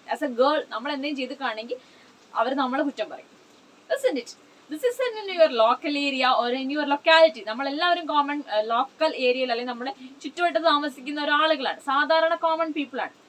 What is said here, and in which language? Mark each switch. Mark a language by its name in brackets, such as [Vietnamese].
[Malayalam] As A girl നമ്മൾ എന്തെങ്കിലും ചെയ്തിട്ടാണെങ്കിൽ അവർ നമ്മളെ കുറ്റം പറയും. [English] Isn't it? This is in your local area or in your locality. [Malayalam] നമ്മളെല്ലാവരും കോമൺ ലോക്കൽ ഏരിയയിൽ അല്ലെങ്കിൽ നമ്മുടെ ചുറ്റുവട്ടത്ത് താമസിക്കുന്ന ഒരാളുകളാണ്, സാധാരണ കോമൺ പീപ്പിൾ ആണ്.